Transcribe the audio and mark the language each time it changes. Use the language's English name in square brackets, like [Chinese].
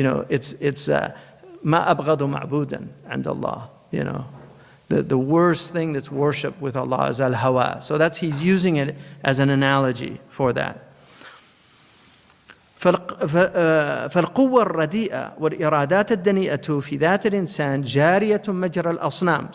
[English] It's [Arabic] ما أبغض معبودا عند الله. [English] The worst thing that's worshipped with Allah is al-hawa. So he's using it as an analogy for that. [Arabic] فالقوة الرديئة والإرادات الدنيئة في ذات الإنسان جارية مجرى الأصنام.